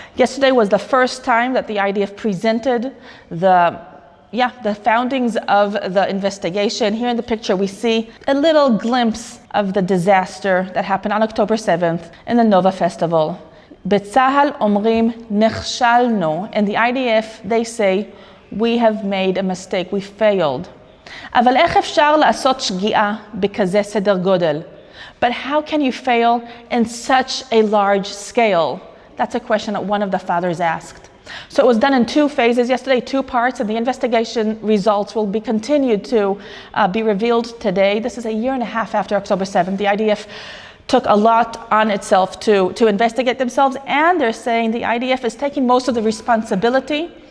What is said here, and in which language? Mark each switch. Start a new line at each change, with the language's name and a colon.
English: Yesterday was the first time that the IDF presented the foundings of the investigation. Here in the picture we see a little glimpse of the disaster that happened on October 7th in the Nova Festival.
Hebrew: B'Tzahal omrim nechshalnu.
English: In the IDF they say, we have made a mistake, we failed.
Hebrew: אבל איך אפשר לעשות שגיאה בכזה סדר גודל?
English: But how can you fail in such a large scale? That's a question that one of the fathers asked. So it was done in two phases yesterday, two parts, and the investigation results will be continued to be revealed today. This is a year and a half after October 7th. The IDF took a lot on itself to investigate themselves, and they're saying the IDF is taking most of the responsibility.